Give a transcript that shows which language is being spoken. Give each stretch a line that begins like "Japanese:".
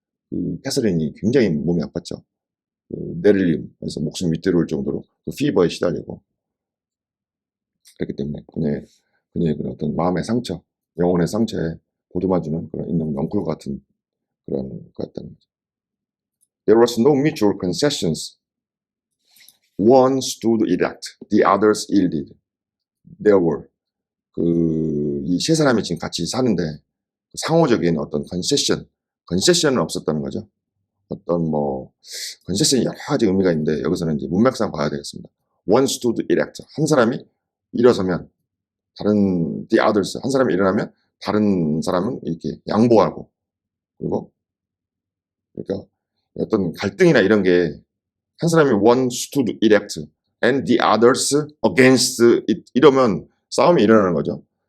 Korean: 그 캐서린이 굉장히 몸이 아팠죠. 그 뇌를림에서 목숨 위태로울 정도로 그 피버에 시달리고 그렇기 때문에 그녀의 그런 어떤 마음의 상처, 영혼의 상처에 보듬어주는 그런 있는 넝쿨 같은 그런 것 같다는 거죠.
English: There was no mutual concessions. One stood erect, the others yielded.
Korean: There were 이 세 사람이 지금 같이 사는데 상호적인 어떤 컨세션은 없었다는 거죠. 어떤 뭐 컨세션이 여러 가지 의미가 있는데 여기서는 이제 문맥상 봐야 되겠습니다.
English: One stood erect.
Korean: 한 사람이 일어서면 다른 the others 한 사람이 일어나면 다른 사람은 이렇게 양보하고 그리고 그러니까 어떤 갈등이나 이런 게 한 사람이
English: one stood erect and the others against it
Korean: 이러면 싸움이 일어나는 거죠.